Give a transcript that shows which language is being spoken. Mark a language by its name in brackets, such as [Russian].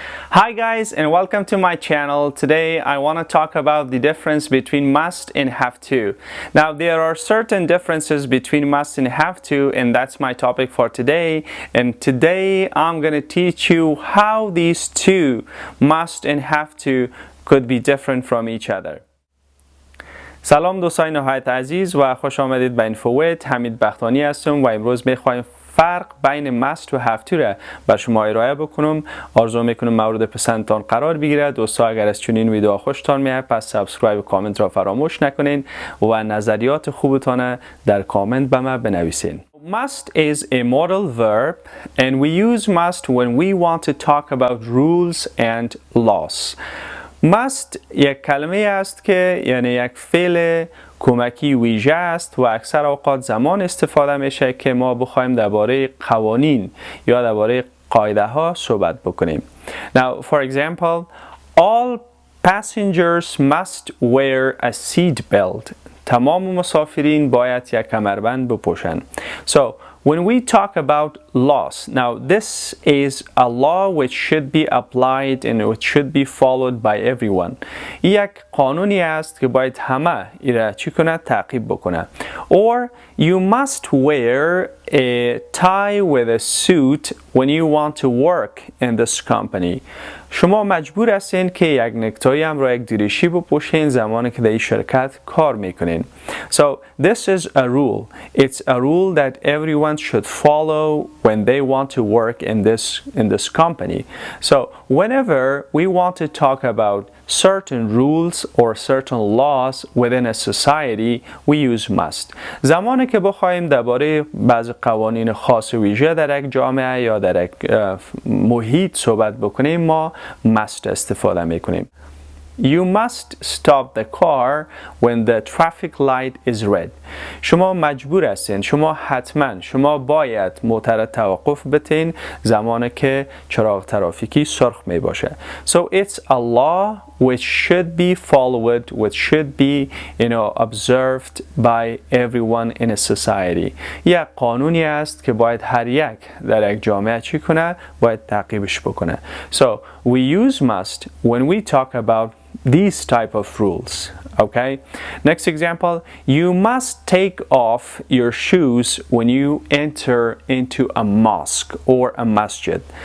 [English] Hi guys, and welcome to my channel. Today I want to talk about the difference between must and have to. Now there are certain differences between must and have to, and that's my topic for today. And today I'm going to teach you how these two, must and have to, could be different from each other. [Persian] سلام دوستان نهایت عزیز و خوش آمدید به این فویت. حمید بختانی هستم و امروز میخوایم فرق بین مست و have to را بر شما ارائه بکنم. آرزو میکنم مورد پسندتان قرار بگیرد. دوستا اگر از چنین ویدیو خوشتان میاد پس سابسکرایب و کامنت را فراموش نکنین و نظریات خوبتان در کامنت به من بنویسین. [English] Must is a modal verb and we use must when we want to talk about rules and laws. [Persian] must یک کلمه است که یعنی یک فعل کمکی ویژه است و اکثر اوقات زمان استفاده میشه که ما بخوایم درباره قوانین یا درباره قاعده ها صحبت بکنیم. [English] Now, for example, all passengers must wear a seat belt. [Persian] تمام مسافرین باید یک کمربند بپوشند. [English] So, when we talk about laws, now this is a law which should be applied and which should be followed by everyone. [Persian] یک قانونی است که باید همه ایره چی کنه؟ تعقیب بکنه. [English] Or you must wear a tie with a suit when you want to work in this company. [Persian] شما مجبور هستین که یک نکتایی هم را یک دریشی بپوشین زمانی که در این شرکت کار میکنین. [English] So this is a rule. It's a rule that everyone should follow when they want to work in this company. So whenever we want to talk about certain rules or certain laws within a society, we use must. [Persian] زمانی که بخوایم درباره بعض قوانین خاص و ویژه در یک جامعه یا در یک محیط صحبت بکنیم ما must استفاده میکنیم. [English] You must stop the car when the traffic light is red. [Persian] شما مجبور هستین، شما باید موتر توقف بتین زمانی که چراغ ترافیکی سرخ می باشه. [English] So it's a law which should be followed, which should be, observed by everyone in a society. [Persian] یک قانونی است که باید هر یک در یک جامعه چی کنه؟ باید تعقیبش بکنه. [English] So we use must when we talk about these type of rules. Okay? Next example, you must take off your shoes when you enter into a mosque or a masjid.